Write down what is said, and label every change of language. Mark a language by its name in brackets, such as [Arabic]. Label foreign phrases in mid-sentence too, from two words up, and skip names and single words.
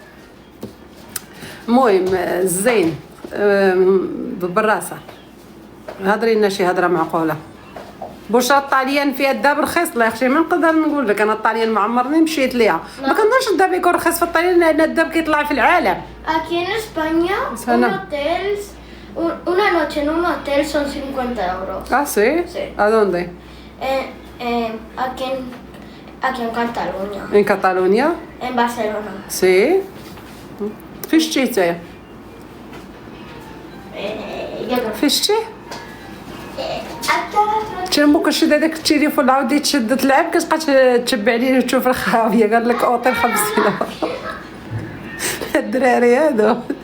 [Arabic] المهم الزين بالراسه، هضري لنا شي هضره معقوله. بوش الطاليان فيها الداب رخيص؟ الله يخشي ما نقدر نقول لك. انا الطاليان ما عمرني مشيت ليها، ما كنظنش الداب يكون رخيص في الطاليان، لان الداب كيطلع في العالم. [Spanish] Aquí en España una noche en un hotel son 50 euros. Ah, sí? Sí. ¿A dónde? Aquí en Cataluña. En Cataluña? En Barcelona. Sí. [Arabic] فاش جيتي؟ فاش جيتي؟ تما كنشد هذاك التليفون عاودي تشد تلعب، كتبقى تتبع ليه تشوف الخاويه. قال لك اوطيل 50 يورو. الدراري هادو.